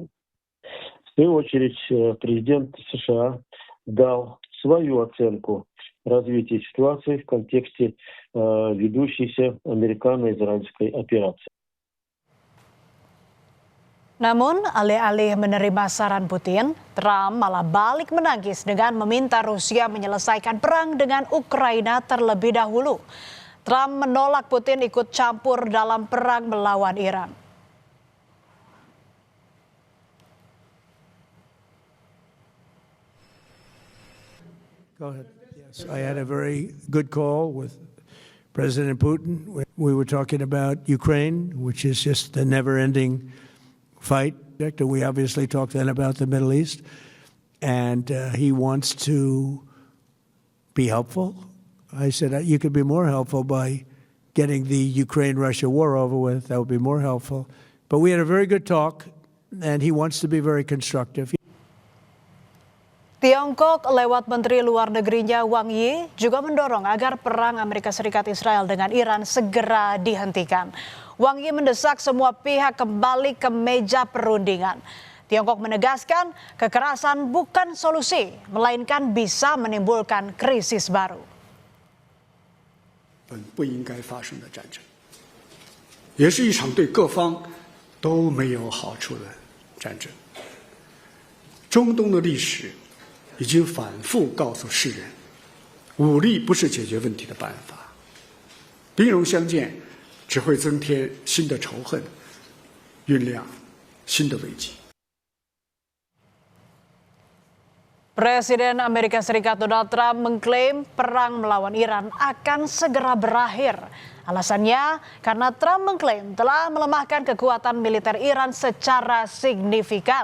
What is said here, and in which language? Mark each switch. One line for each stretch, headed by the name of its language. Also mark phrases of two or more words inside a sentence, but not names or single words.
Russian: В свою очередь, президент США дал свою оценку развития ситуации в контексте ведущейся американо-израильской операции.
Indonesian: Namun, alih-alih menerima saran Putin, Trump malah balik menangis dengan meminta Rusia menyelesaikan perang dengan Ukraina terlebih dahulu. Trump menolak Putin ikut campur dalam perang melawan Iran.
English: Go ahead. Yes, I had a very good call with President Putin. We were talking about Ukraine, which is just a never-ending fight. We obviously talked then about the Middle East, and he wants to be helpful. I said, you could be more helpful by getting the Ukraine-Russia war over with. That would be more helpful. But we had a very good talk, and he wants to be very constructive.
Indonesian: Tiongkok lewat Menteri Luar Negerinya Wang Yi juga mendorong agar perang Amerika Serikat Israel dengan Iran segera dihentikan. Wang Yi mendesak semua pihak kembali ke meja perundingan. Tiongkok menegaskan kekerasan bukan solusi, melainkan bisa menimbulkan krisis baru.
Chinese: 不应该发生的战争，也是一场对各方都没有好处的战争。中东的历史已经反复告诉世人，武力不是解决问题的办法，兵戎相见只会增添新的仇恨，酝酿新的危机。
Indonesian: Presiden Amerika Serikat Donald Trump mengklaim perang melawan Iran akan segera berakhir. Alasannya karena Trump mengklaim telah melemahkan kekuatan militer Iran secara signifikan.